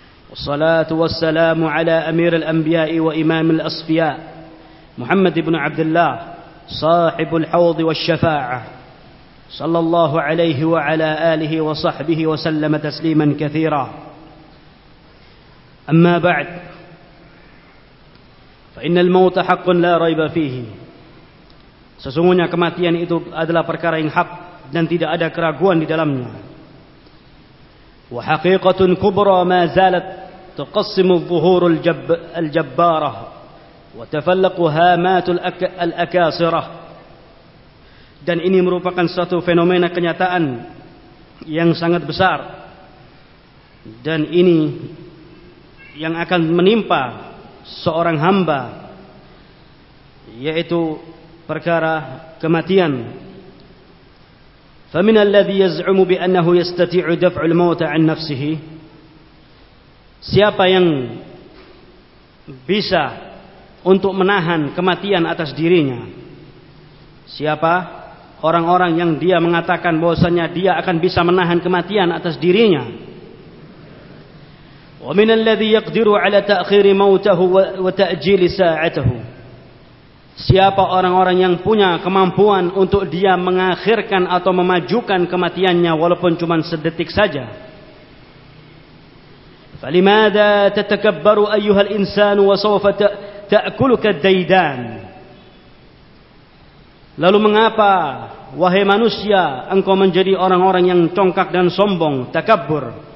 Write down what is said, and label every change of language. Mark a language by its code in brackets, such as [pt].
[ar] والصلاة والسلام على أمير الأنبياء وإمام الأصفياء محمد بن عبد الله صاحب الحوض والشفاعة صلى الله عليه وعلى آله وصحبه وسلم تسليما كثيرا. أما بعد، فإن الموت حق لا ريب فيه. [id] Sesungguhnya kematian itu adalah perkara yang hak dan tidak ada keraguan di dalamnya. [ar] وحقيقة كبرى ما زالت تقسم الظهور الجبارة وتفلق هامات الأكاصرة. [id] Dan ini merupakan satu fenomena kenyataan yang sangat besar, dan ini yang akan menimpa seorang hamba, yaitu perkara kematian. [ar] فمن الذي يزعم بأنه يستطيع دفع الموت عن نفسه. [id] Siapa yang bisa untuk menahan kematian atas dirinya? Siapa orang-orang yang dia mengatakan bahwasanya dia akan bisa menahan kematian atas dirinya? [ar] Wa min alladhi yaqdiru ala ta'khir mautahu wa ta'jil sa'atahu. [id] Siapa orang-orang yang punya kemampuan untuk dia mengakhirkan atau memajukan kematiannya walaupun cuma sedetik saja? [ar] فلماذا تتكبر أيها الإنسان وسوف تأكلك الديدان. [id] Lalu mengapa wahai manusia engkau menjadi orang-orang yang congkak dan sombong, takabur?